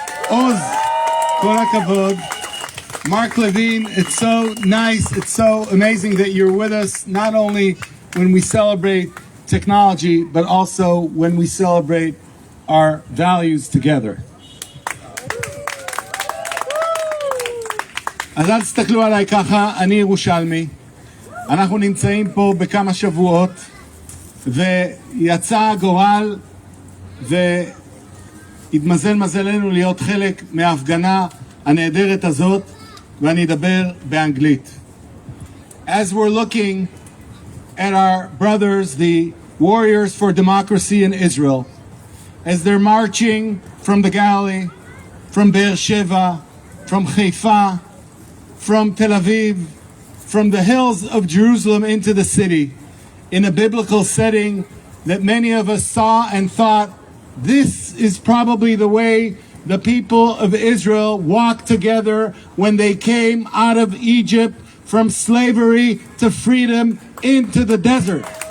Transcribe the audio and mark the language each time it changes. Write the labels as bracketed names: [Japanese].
[Hebrew] Oz, kol hakavod. [English] Mark Levine, it's so nice, it's so amazing that you're with us, not only when we celebrate technology, but also when we celebrate our values together. [Hebrew] אז אל תסתכלו עליי ככה, אני ירושלמי. אנחנו נמצאים פה בכמה שבועות, ויצא הגורל, והתמזל מזלנו להיות חלק מההפגנה הנהדרת הזאת, ואני אדבר באנגלית. [English] As we're looking at our brothers, the warriors for democracy in Israel, as they're marching from the Galilee, from Be'er Sheva, from Haifa, from Tel Aviv, from the hills of Jerusalem into the city, in a biblical setting that many of us saw and thought, this is probably the way the people of Israel walked together when they came out of Egypt from slavery to freedom into the desert.